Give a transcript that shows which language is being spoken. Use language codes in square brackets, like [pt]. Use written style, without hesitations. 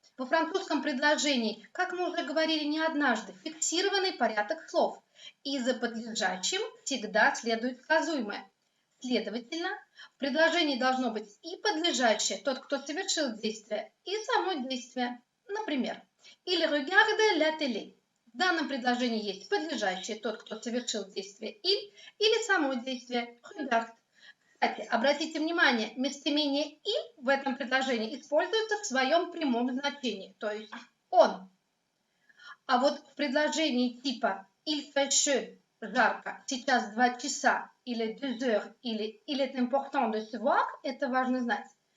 [ru] Во французском предложении, как мы уже говорили не однажды, фиксированный порядок слов, и за подлежащим всегда следует сказуемое. Следовательно, в предложении должно быть и подлежащее, тот, кто совершил действие, и само действие. Например, [fr] «Il regarde la télé». [ru] В данном предложении есть подлежащее, тот, кто совершил действие «il», или само действие «regarde». Кстати, обратите внимание, местоимение «il» в этом предложении используется в своем прямом значении, то есть «он». А вот в предложении типа [fr] «il fait chaud», [ru] жарко, сейчас 2 часа, или 2 heures, или [fr] «il est important de savoir», [ru] это важно знать.